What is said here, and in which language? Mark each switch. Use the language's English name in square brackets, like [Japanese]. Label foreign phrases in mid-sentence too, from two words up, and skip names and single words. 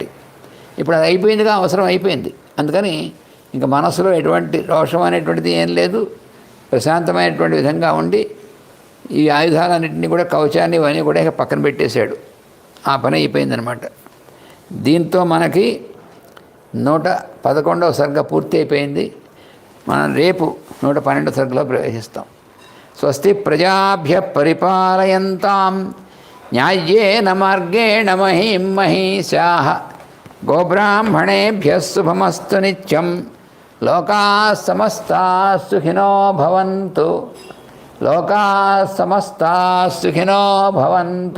[Telugu] ఇప్పుడు అది అయిపోయిందిగా, అవసరం అయిపోయింది. అందుకని ఇంకా మనసులో ఎటువంటి రోషం అనేటువంటిది ఏం లేదు, ప్రశాంతమైనటువంటి విధంగా ఉండి ఈ ఆయుధాలన్నింటినీ కూడా, కవచాన్ని ఇవన్నీ కూడా పక్కన పెట్టేశాడు. ఆ పని అయిపోయిందనమాట. దీంతో మనకి 111వ సర్గ పూర్తి అయిపోయింది. మనం రేపు 112వ సర్గలో ప్రవేశిస్తాం. [Sanskrit] స్వస్తి ప్రజాభ్య పరిపాలయంతాం న్యాయ్యేన మార్గేణ మహీం మహీషాః గోబ్రాహ్మణేభ్యः శుభమస్తు నిత్యం. లోకాః సమస్తాః సుఖినో భవంతు. లోకాః సమస్తాః సుఖినో భవంతు.